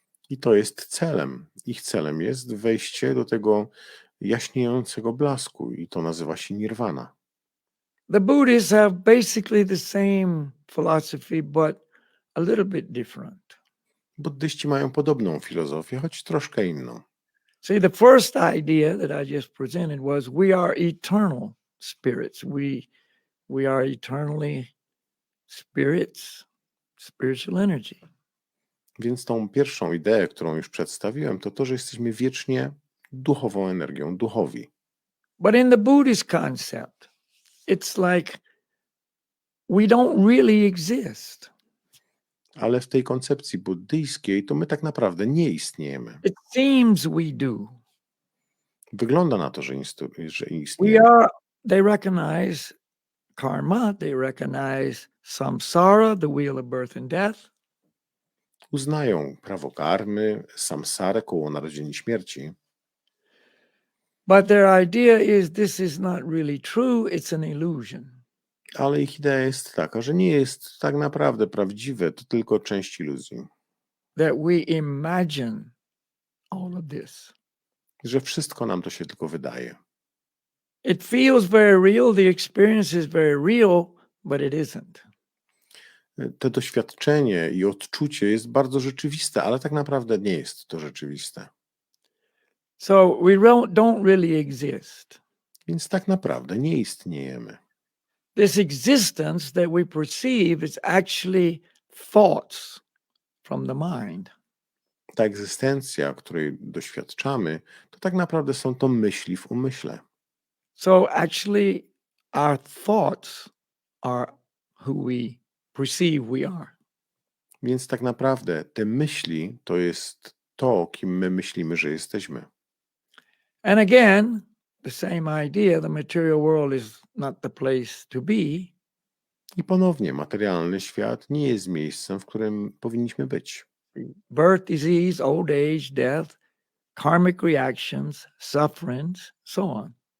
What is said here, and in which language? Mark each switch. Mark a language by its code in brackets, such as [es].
[pl] I to jest celem. Ich celem jest wejście do tego jaśniejącego blasku i to nazywa się Nirwana. [en] The Buddhists have basically the same philosophy, but a little bit different. [pl] Buddyści mają podobną filozofię, choć troszkę inną. [en] See, the first idea that I just presented was we are eternal spirits. We are eternally spirits, spiritual energy. [pl] Więc tą pierwszą ideę, którą już przedstawiłem, to to, że jesteśmy wiecznie duchową energią, duchowi. [en] But in the Buddhist concept, it's like we don't really exist. [pl] Ale w tej koncepcji buddyjskiej to my tak naprawdę nie istniejemy. [en] It seems we do. [pl] Wygląda na to, że [en] We [pl] istniejemy. [en] are, they recognize karma, they recognize samsara, the wheel of birth and death. [pl] Uznają prawo karmy, samsarę, koło narodzin i śmierci. [en] But their idea is this is not really true, it's an illusion. [pl] Ale ich idea jest taka, że nie jest tak naprawdę prawdziwe, to tylko część iluzji. [en] That we imagine all of this. [pl] Że wszystko nam to się tylko wydaje. [en] It feels very real, the experience is very real, but it isn't. [pl] To doświadczenie i odczucie jest bardzo rzeczywiste, ale tak naprawdę nie jest to rzeczywiste. [en] So we don't really exist. [pl] Więc tak naprawdę nie istniejemy. [en] This existence that we perceive is actually thoughts from the mind. [pl] Ta egzystencja, której doświadczamy, to tak naprawdę są to myśli w umyśle. [en] So actually our thoughts are who we perceive we are. [pl] Więc tak naprawdę te myśli to jest to, kim my myślimy, że jesteśmy. [en] And again, the same idea, the material world is not the place to be. [pl] I ponownie, materialny świat nie jest miejscem, w którym powinniśmy być. [en] Birth, disease, old age, death, karmic reactions, sufferings, so on.